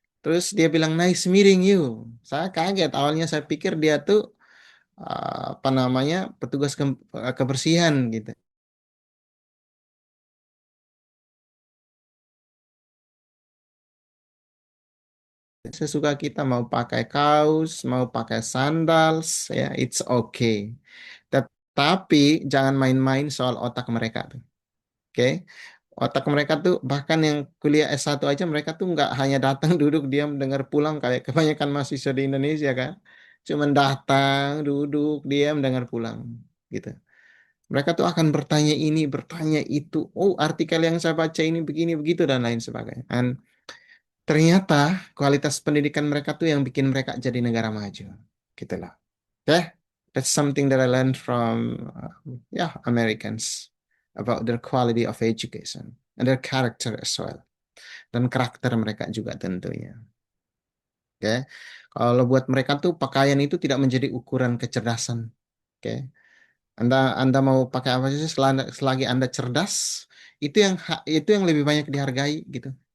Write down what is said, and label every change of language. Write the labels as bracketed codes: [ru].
[id] Terus dia bilang [en] nice meeting you. [id] Saya kaget, awalnya saya pikir dia tuh apa namanya, petugas kebersihan gitu. Sesuka kita mau pakai kaos, mau pakai sandals ya, [en] it's okay. [id] Tapi jangan main-main soal otak mereka tuh. Oke. Otak mereka tuh bahkan yang kuliah S1 aja mereka tuh nggak hanya datang duduk diam dengar pulang kayak kebanyakan mahasiswa di Indonesia kan. Cuman datang, duduk, diam, dengar pulang gitu. Mereka tuh akan bertanya ini, bertanya itu. Oh, artikel yang saya baca ini begini begitu dan lain sebagainya. Dan ternyata kualitas pendidikan mereka tuh yang bikin mereka jadi negara maju. Gitu lah. Oke. [en] That's something that I learned from Americans about their quality of education and their character as well. [id] Dan karakter mereka juga tentunya. Oke. Kalau buat mereka tuh pakaian itu tidak menjadi ukuran kecerdasan. Oke. Anda mau pakai apa sih selagi Anda cerdas, itu yang lebih banyak dihargai gitu.